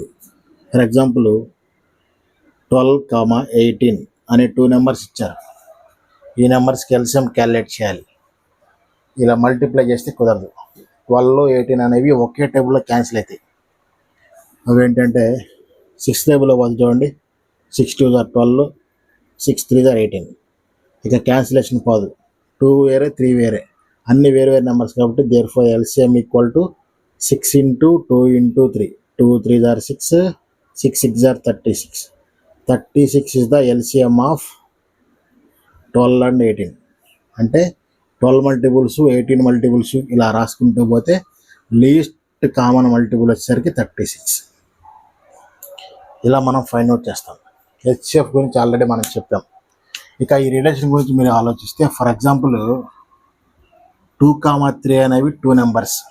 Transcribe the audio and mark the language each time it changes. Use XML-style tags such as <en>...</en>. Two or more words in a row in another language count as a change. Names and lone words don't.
<en>for example</en> <te>12, 18 అనే 2 నెంబర్స్ ఇచ్చారు. ఈ నెంబర్స్కి</te> <en>LCM calculate</en> <te>చేయాలి. ఇలా మల్టిప్లై చేస్తే కుదరదు. 12, 18 అనేవి ఒకే టేబుల్లో క్యాన్సిల్ అవుతాయి. అవేంటంటే 6 టేబుల్లో పోతే చూడండి,</te> <en>6 2s are 12, 6 3s are 18.</en> <te>ఇక క్యాన్సిలేషన్ పోదు. 2 వేరే 3 వేరే, అన్ని వేరు నెంబర్స్ కాబట్టి</te> <en>therefore LCM equal to 6 into 2 into 3. 2 3s are 6, 6 6s are 36. 36 is the LCM of 12 and 18.</en> <te>అంటే 12 మల్టిపుల్స్ 18 మల్టిపుల్స్ ఇలా రాసుకుంటూ పోతే</te> <en>least common multiple</en> <te>వచ్చేసరికి 36. ఇలా మనం</te> <en>find out</en> <te>చేస్తాం. హెచ్సిఎఫ్ గురించి ఆల్రెడీ మనం చెప్పాం. ఇక ఈ రిలేషన్ గురించి మీరు ఆలోచిస్తే,</te> <en>for example</en> <te>2, 3 అనేవి 2 నెంబర్స్.</te>